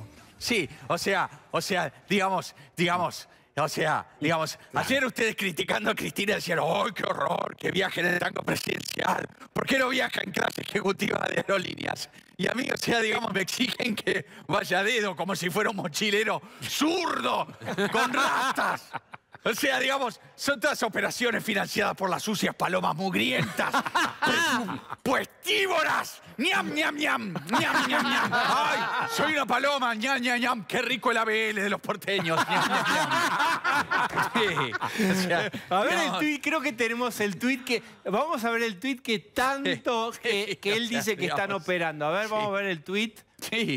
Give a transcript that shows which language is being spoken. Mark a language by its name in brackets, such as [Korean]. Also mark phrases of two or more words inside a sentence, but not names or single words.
[Spanish] Sí, digamos, ayer ustedes criticando a Cristina decían, ¡ay, qué horror, que viaje en el tango presidencial! ¿Por qué no viaja en clase ejecutiva de Aerolíneas? Y a mí, me exigen que vaya a dedo como si fuera un mochilero zurdo, con rastas. Son todas operaciones financiadas por las sucias palomas mugrientas. ¡Puestívoras! ¡Ñam, ñam, ñam! ¡Ñam, ñam, ñam! ¡Ay, soy una paloma! ¡Ñam, ñam, ñam! ¡Qué rico el ABL de los porteños! ¡Ñam, ñam, ñam! A ver el tuit, creo que tenemos el tuit que... Vamos a ver el tuit que tanto que él dice que están operando. A ver, vamos a ver el tuit. Sí,